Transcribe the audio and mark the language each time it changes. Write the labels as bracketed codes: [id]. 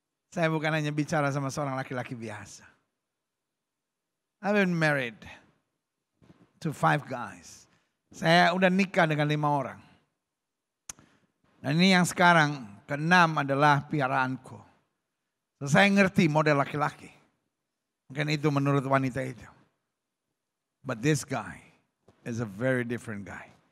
[id] Saya bukan hanya bicara sama seorang laki-laki biasa. [en] I've been married to 5 guys. [id] Saya udah nikah dengan 5 orang. Dan ini yang sekarang ke-6 adalah piaraanku. So, saya ngerti model laki-laki. Mungkin itu menurut wanita itu. [en] But this guy is a very different guy.